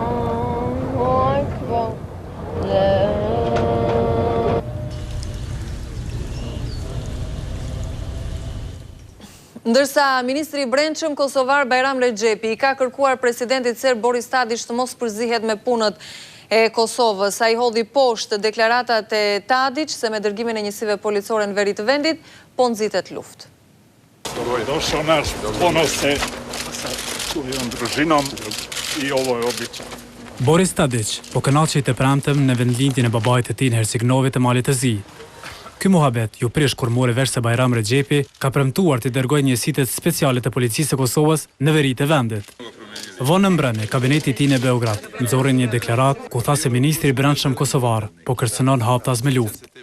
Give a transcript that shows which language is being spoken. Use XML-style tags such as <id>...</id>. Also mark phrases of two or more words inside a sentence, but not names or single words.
<sq>Ndërsa Ministri i Brendshëm kosovar Bajram Rexhepi i ka kërkuar presidentit serb Boris Tadić të mos përzihet me punët e Kosovës. Ai hodhi poshtë deklaratat e Tadić se me dërgimin e njësive policore në veri të vendit po nxitet luftë.</sq> <sr>Došao naš ponos sa svojom družinom I ovo je običaj.</sr> <sq>Boris Tadić po kënaqej të premtëm në vendlindjen e babait të tij në Herceg-Novi të Malit të Zi. Ky muhabet ju prish kur mori vesh se Bajram Rexhepi ka premtuar të dërgojë njësitë speciale të policisë së Kosovës në veri të vendit. Vonë në mbrëmje, kabineti i tij në Beograd nxorri një deklaratë ku tha se ministri I brendshëm kosovar po kërcënon haptas me luftë.</sq>